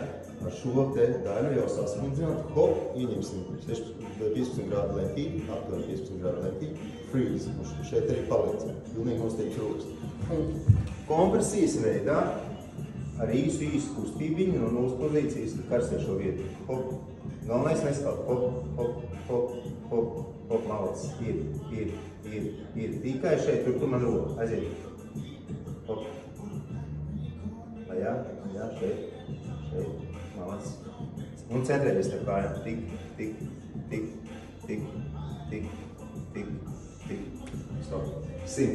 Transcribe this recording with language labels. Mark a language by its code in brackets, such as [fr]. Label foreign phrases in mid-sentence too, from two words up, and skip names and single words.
[lv] Ar šo te daļu jau sasmidzināt, hop, ieņemsim 15 grādu lentīti, aptuveni 15 grādu lentīti, freeze, un šeit arī paliecam, pilnīgi nostiepts rokas. Kompresijas veidā ar īsu kustībiņu no nulles pozīcijas karstē šo vietu. Hop, galvenais neskalt, hop, hop, hop, hop, hop, malacis, ir. Tikai šeit, tur man roka, aiziet. Hop. Lejā, šeit. Malacis. Un centrēties ar kājām. Tik. Stop. 100.